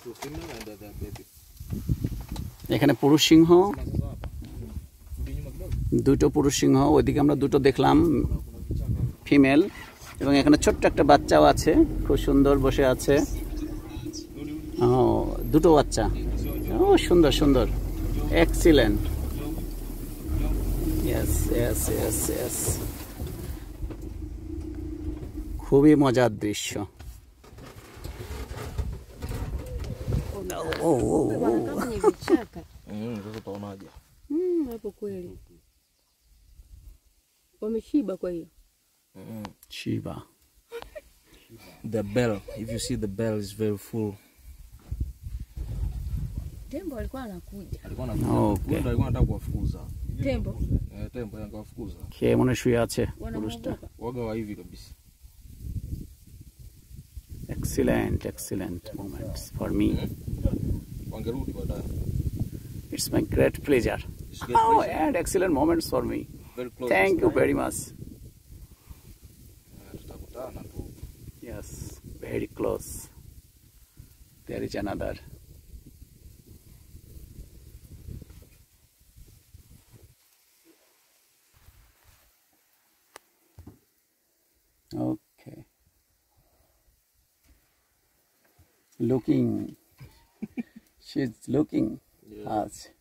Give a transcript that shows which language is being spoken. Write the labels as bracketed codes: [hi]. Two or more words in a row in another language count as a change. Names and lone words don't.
[bn] এখানে পুরুষ সিংহ দুটো পুরুষ সিংহ ওইদিকে আমরা দুটো দেখলাম ফিমেল এবং এখানে ছোট্ট একটা বাচ্চাও আছে খুব সুন্দর বসে আছে ও দুটো বাচ্চা ও সুন্দর [en] excellent yes [bn] খুবই মজার দৃশ্য [sw] hapo kweli wameshiba kwa hiyo shiba [en] the bell if you see the bell is very full [sw] tembo alikuwa anakuja okay alikuwa anataka kuwafukuza tembo yangawafukuza kie mwana [bn] শুয়ে আছে পুরুষটা [sw] waga wa hivi kabisa [en] excellent moments for me [sw] wangerudi baadaye [en] it's my great pleasure and excellent moments for me thank you very much [sw] tutakutana tu [en] yes very close there is another okay looking she's looking as